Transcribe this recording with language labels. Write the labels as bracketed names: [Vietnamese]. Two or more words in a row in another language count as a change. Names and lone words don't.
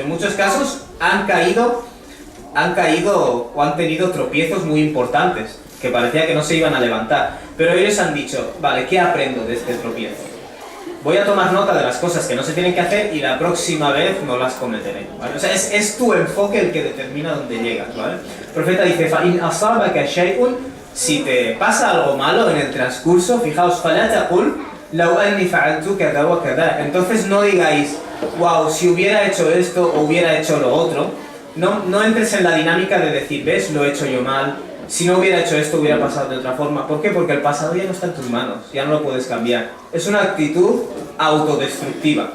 [Spanish] En muchos casos han caído o han tenido tropiezos muy importantes, que parecía que no se iban a levantar. Pero ellos han dicho, vale, ¿qué aprendo de este tropiezo? Voy a tomar nota de las cosas que no se tienen que hacer y la próxima vez no las cometeré, ¿vale? O sea, es tu enfoque el que determina dónde llegas, ¿vale? El profeta dice, [Arabic] فَإِنْ أَصَابَكَ شَيْءٌ, [Spanish] si te pasa algo malo en el transcurso, fijaos, [Arabic] فَلَا تَقُلْ لو أني فعلت كذا وكذا. [Spanish] Entonces no digáis, wow, si hubiera hecho esto o hubiera hecho lo otro. No entres en la dinámica de decir, ves, lo he hecho yo mal, si no hubiera hecho esto hubiera pasado de otra forma. ¿Por qué? Porque el pasado ya no está en tus manos, ya no lo puedes cambiar. Es una actitud autodestructiva.